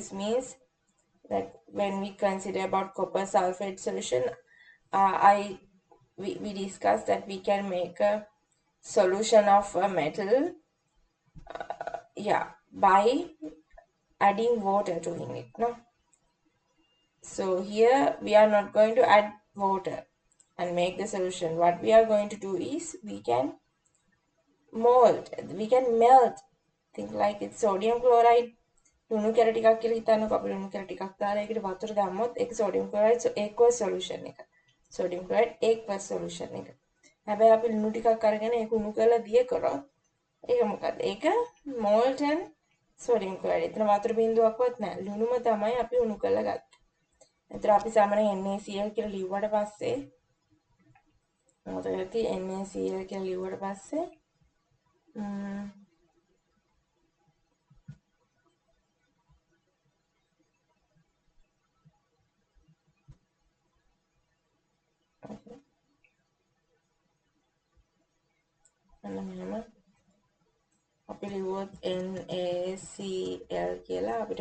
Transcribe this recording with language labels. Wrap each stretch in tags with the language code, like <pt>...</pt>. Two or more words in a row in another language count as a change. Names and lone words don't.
<en>Fused means Like when we consider about copper sulfate solution, we discussed that we can make a solution of a metal, yeah, by adding water to in it, no? So here we are not going to add water and make the solution. What we are going to do is we can mold, we can melt. Think like it's sodium chloride.</en> <si>ලුණු කැර ටිකක් කියලා හිතන්නකො අපි ලුණු කැර ටිකක් දාලා ඒකට වතුර දැම්මොත් ඒක</si> <en>sodium chloride aqueous solution</en> <si>එක.</si> <en>sodium chloride aqueous solution එක.</en> <si>හැබැයි අපි ලුණු ටිකක් අරගෙන ඒක උණු කරලා දිය කරොත් ඒක මොකද?</si> <en>ඒක molten sodium chloride.</en> <si>එතන වතුර බිඳුවක්වත් නැහැ. ලුණුම තමයි අපි උණු කරලා ගත්තේ. එතන අපි සාමාන්‍යයෙන් NaCl කියලා ලිව්වට පස්සේ මොකද ඇති NaCl කියලා ලිව්වට පස්සේ අන්න මෙහෙම අපි ලිව්වොත් NaCl කියලා අපිට</si>